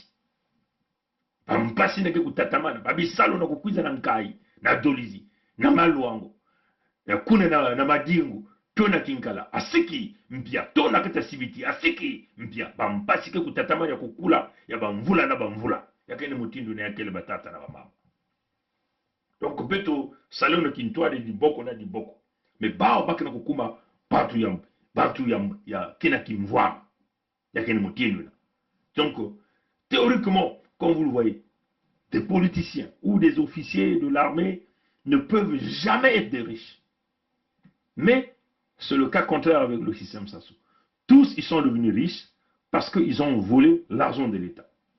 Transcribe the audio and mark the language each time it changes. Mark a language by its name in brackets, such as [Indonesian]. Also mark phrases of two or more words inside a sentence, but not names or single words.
[Kituba (Democratic Republic of Congo)] Mpasi neke kutatamana, babisalo na kukwiza na nkai, na Dolizi, na Maluango, na kune na Madingu, tona Kinkala, asiki mpia, tona kata Sibiti, asiki mpia, mpasi ke kutatamana ya kukula, ya bamvula na bamvula, yake ni mutindo na yakele batata na bamama. Donc beto, salon na kintoa de diboko na diboko, me bao baki na kukuma, batu ya kena kimvwama. [French] Donc, théoriquement, comme vous le voyez, des politiciens ou des officiers de l'armée ne peuvent jamais être des riches. Mais c'est le cas contraire avec le système Sassou. Tous, ils sont devenus riches parce qu'ils ont volé l'argent de l'État.